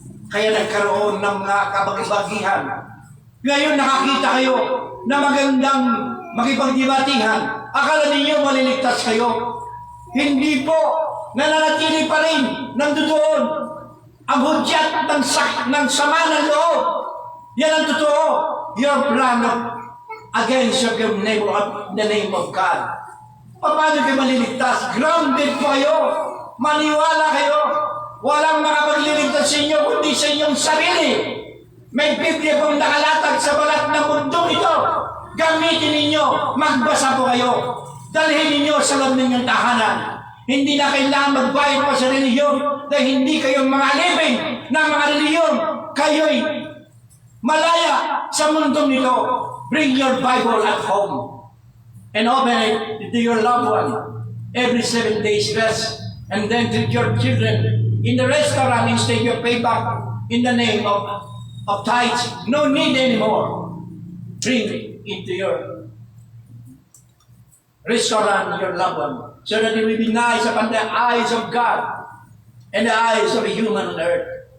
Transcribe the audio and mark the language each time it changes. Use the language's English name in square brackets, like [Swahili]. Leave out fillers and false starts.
[Filipino] Kaya nagkaroon ng mga kabag-bagihan. Ngayon nakakita kayo na magandang makipagdibatihan. Akala ninyo maliligtas kayo. Hindi po, nananatili pa rin nandoon ang hudyat ng sama ng loob. Yan ang totoo. [English] Your plan against your neighbor in the name of God. [Filipino] Paano kayo maliligtas? Grounded po kayo. Maniwala kayo. Walang makapagliligtas sa inyo kundi sa inyong sarili. May Biblia pong nakalatag sa balat ng mundong ito. Gamitin ninyo. Magbasa po kayo. Dalhin ninyo sa loob ninyong tahanan. Hindi na kailangan magbayad pa sa reliyon dahil hindi kayong mga alipin ng mga reliyon. Kayo'y malaya sa mundong nito. [English] Bring your Bible at home and open it to your loved one every 7 days rest, and then treat your children in the restaurant instead you pay back in the name of tithes. No need anymore. Bring it into your restaurant your loved one so that it will be nice upon the eyes of God and the eyes of a human on earth.